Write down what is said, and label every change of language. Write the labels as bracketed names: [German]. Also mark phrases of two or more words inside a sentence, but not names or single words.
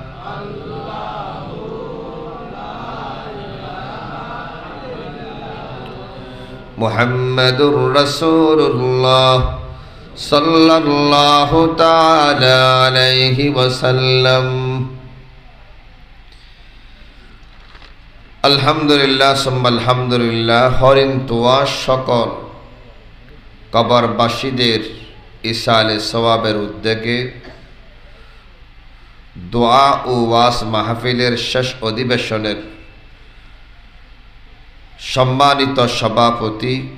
[Arabic] محمد الرسول اللہ صلی اللہ تعالی علیہ وسلم الحمدللہ ثم الحمدللہ [Bangla] হরিণ তোয়া সকল কবরবাসীদের ইসালে সওয়াবের উদ্যোগে দোয়া ও ওয়াজ মাহফিলের শেষ অধিবেশনের সম্মানিত সভাপতি